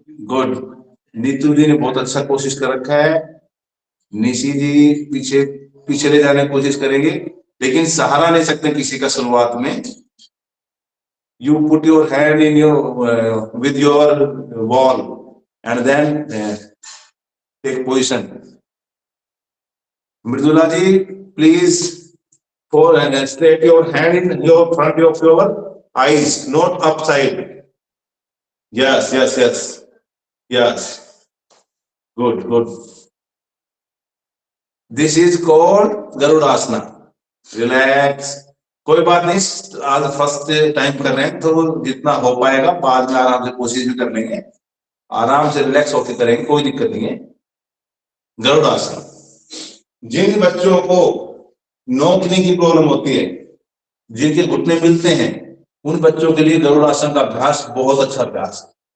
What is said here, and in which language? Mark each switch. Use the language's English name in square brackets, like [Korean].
[Hindi] Good. Neetu जी ने बहुत अच्छा कोशिश कर रखा है। निशी जी पीछे पीछे ले जाने की कोशिश करेंगे, लेकिन सहारा ले सकते हैं किसी का शुरुआत में। [English] You put your hand in your with your wall and then take position. [Hindi] Mridula ji please [English] for and straight your hand in your front of your eyes, not upside. Yes, yes, yes, yes. Good, good. This is called Garudasana. Relax. [Hindi] कोई बात नहीं, आज first time कर रहे हैं तो जितना हो पाएगा बाद में आराम से कोशिश भी कर लेंगे। आराम से रिलैक्स होकर करेंगे, कोई दिक्कत नहीं है। गरुड़ासन। जिन बच्चों को नोकनी की प्रॉब्लम होती है, जिनके घुटने मिलते हैं, उन बच्चों के लिए गरुड़ासन का अभ्यास बहुत अच्छा अभ्यास है।